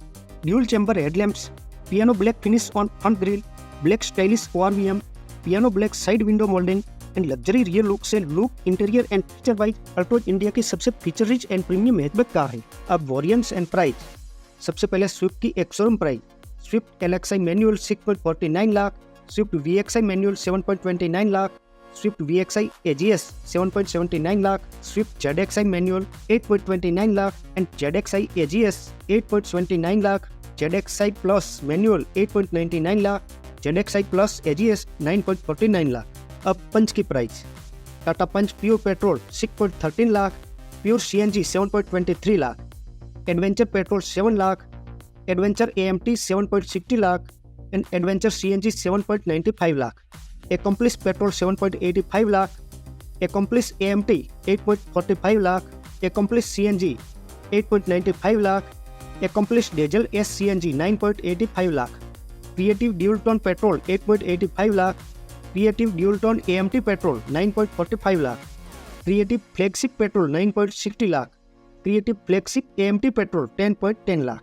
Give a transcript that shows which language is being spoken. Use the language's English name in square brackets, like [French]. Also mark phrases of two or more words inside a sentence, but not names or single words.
[English] Dual chamber headlamps, piano black finish on front grille, black stylish ORVM, piano black side window moulding and luxury rear look से look, interior and feature wise Altroz India [Hindi] की सबसे [English] feature rich and premium hatchback car है। [Hindi] अब [English] variants and price. [Hindi] सबसे पहले स्विफ्ट की एक [English] showroom price. [Hindi] स्विफ्ट LXI मैनुअल 6.49 लाख, स्विफ्ट VXI मैनुअल 7.29 लाख, स्विफ्ट VXI AGS 7.79 lakh, Swift ZXI manual 8.29 lakh, and ZXI AGS 8.29 lakh, ZXI Plus manual 8.99 lakh, ZXI Plus AGS 9.49 lakh। अब पंच की प्राइस। टाटा पंच प्योर पेट्रोल 6.13 लाख, प्योर CNG 7.23 लाख, एडवेंचर पेट्रोल 7 लाख, एडवेंचर AMT 7.60 लाख, एंड एडवेंचर CNG 7.95 लाख, एकम्प्लिस पेट्रोल 7.85 लाख, एकम्प्लिस AMT 8.45 लाख, एकम्प्लिस CNG 8.95 लाख, एकम्प्लिस डीजल SCNG 9.85 लाख, क्रिएटिव ड्यूल टोन पेट्रोल 8.85 लाख, क्रिएटिव ड्यूल टोन AMT पेट्रोल 9.45 लाख, क्रिएटिव फ्लैगशिप पेट्रोल 9.60 लाख, क्रिएटिव फ्लैगशिप AMT पेट्रोल 10.10 लाख।